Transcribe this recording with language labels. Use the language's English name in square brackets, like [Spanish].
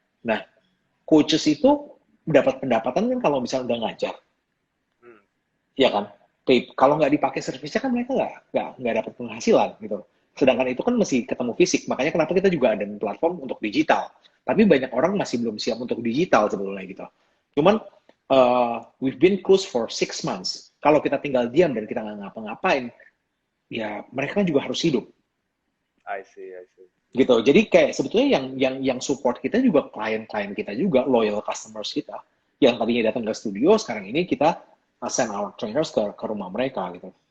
[Indonesian] Nah, coaches itu dapat pendapatan kan kalau misalnya udah ngajar, Hmm, ya kan? Kalau nggak dipakai servisnya kan mereka nggak dapat penghasilan gitu. Sedangkan itu kan masih ketemu fisik, makanya kenapa kita juga ada platform untuk digital. Tapi banyak orang masih belum siap untuk digital sebetulnya gitu. [English] Cuman we've been closed for 6 months. [Indonesian] Kalau kita tinggal diam dan kita nggak ngapa-ngapain, ya mereka kan juga harus hidup. [English] I see, I see. [Indonesian] Gitu. Jadi kayak sebetulnya yang support kita juga klien-klien kita juga, loyal customers kita. Yang tadinya datang ke studio, sekarang ini kita [English] send our trainers [Indonesian] ke rumah mereka gitu.